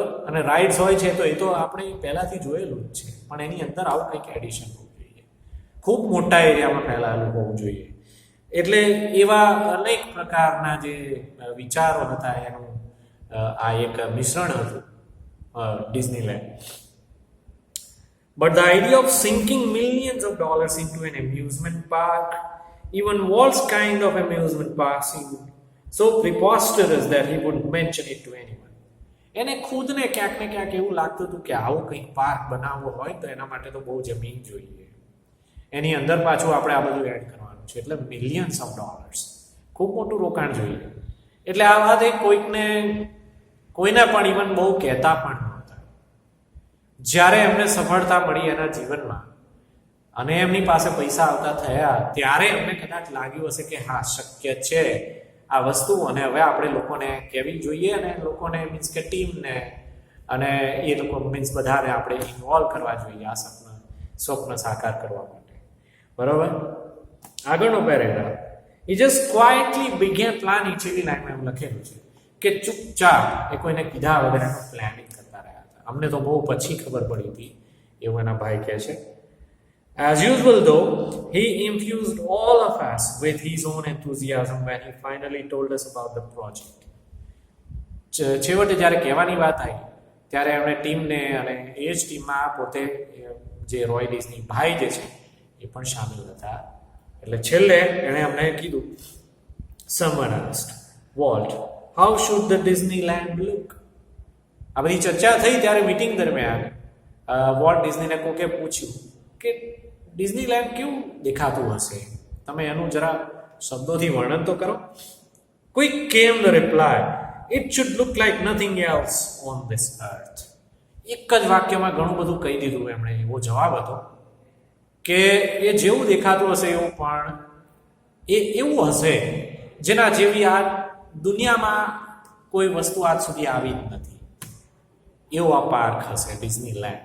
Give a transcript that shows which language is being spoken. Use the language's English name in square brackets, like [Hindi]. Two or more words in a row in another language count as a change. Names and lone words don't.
[Gujarati] અને રાઇડ્સ હોય છે તો એ તો આપણે પહેલાંથી જોયેલું જ છે, પણ એની અંદર આવું કંઈક એડિશન હોવું જોઈએ, ખૂબ મોટા એરિયામાં ફેલાયેલું હોવું જોઈએ. એટલે એવા અનેક પ્રકારના જે વિચારો હતા એનું આ એક મિશ્રણ હતું Disneyland. [English] But the idea of sinking millions of dollars into an amusement park, even Walt's kind of amusement park, seemed so preposterous that he wouldn't mention it to anyone. [Gujarati] એને ખુદને ક્યાંક ને ક્યાંક એવું લાગતું હતું કે આવું કંઈક પાર્ક બનાવવો હોય તો એના માટે તો બહુ જમીન જોઈએ, એની અંદર પાછું આપણે આ બધું એડ કરવાનું છે, એટલે [English] millions of dollars, [Gujarati] ખૂબ મોટું રોકાણ જોઈએ. એટલે આ વાત એ કોઈને પણ ઇવન બહુ કહેતા પણ નહોતા. જ્યારે એમને સફળતા મળી એના જીવનમાં અને એમની પાસે પૈસા આવતા થયા ત્યારે એમને કદાચ લાગ્યું હશે કે હા શક્ય છે આ વસ્તુ, અને હવે આપણે લોકોને કહેવી જોઈએ અને લોકોને મીન્સ કે ટીમને અને એ લોકો મીન્સ બધાને આપણે ઇન્વોલ્વ કરવા જોઈએ આ સ્વપ્ન સાકાર કરવા માટે. બરોબર, આગળનો પેરેગ્રાફ, [English] he just quietly began planning. [Gujarati] છેલ્લી લાઈનમાં એમ લખેલું છે કે ચૂપચાપ એ કોઈને કીધા વગરનું પ્લાનિંગ કરતા રહ્યા હતા. અમને તો બહુ પછી ખબર પડી હતી એવું એના ભાઈ કહે છે. [English] As usual though, he infused all of us with his own enthusiasm when he finally told us about the project. [Gujarati] છેવટે જ્યારે કહેવાની વાત આવી ત્યારે એમણે ટીમને અને એ જ ટીમમાં પોતે જે રોય ડિઝની ભાઈ જે છે એ પણ સામેલ હતા. એટલે છેલ્લે એણે અમને કીધું, [English] someone asked Walt, how should the Disneyland look? [Gujarati] આ બધી ચર્ચા થઈ ત્યારે મીટિંગ દરમિયાન વોલ્ટ ડિઝનીને કોકે પૂછ્યું કે ડિઝનીલેન્ડ કેવું દેખાતું હશે, તમે એનું જરા શબ્દોથી વર્ણન તો કરો. [English] Quick came the reply, it should look like nothing else on this earth. [Gujarati] એક જ વાક્યમાં ઘણું બધું કહી દીધું એમણે. એવો જવાબ હતો કે એ જેવું દેખાતું હશે એવું પણ એ એવું હશે જેના જેવી આ દુનિયામાં કોઈ વસ્તુ આજ સુધી આવી જ નથી, એવો આ પાર્ક હશે ડિઝનીલેન્ડ.